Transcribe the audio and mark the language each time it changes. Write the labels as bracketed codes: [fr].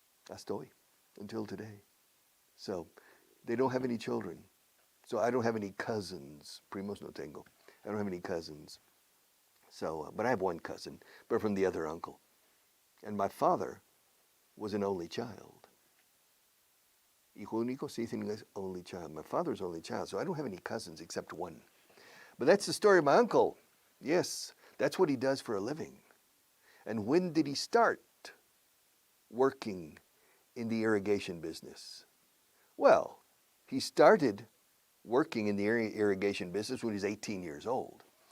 [es] Hasta hoy, [en] until today. So they don't have any children. So I don't have any cousins. [es] Primos no tengo. [en] I don't have any cousins. So, but I have one cousin, but from the other uncle. And my father was an only child. [es] Hijo único, se dice en inglés, [en] only child. My father's only child, so I don't have any cousins except one. But that's the story of my uncle. Yes, that's what he does for a living. And when did he start working in the irrigation business? Well, he started working in the irrigation business when he was 18 years old.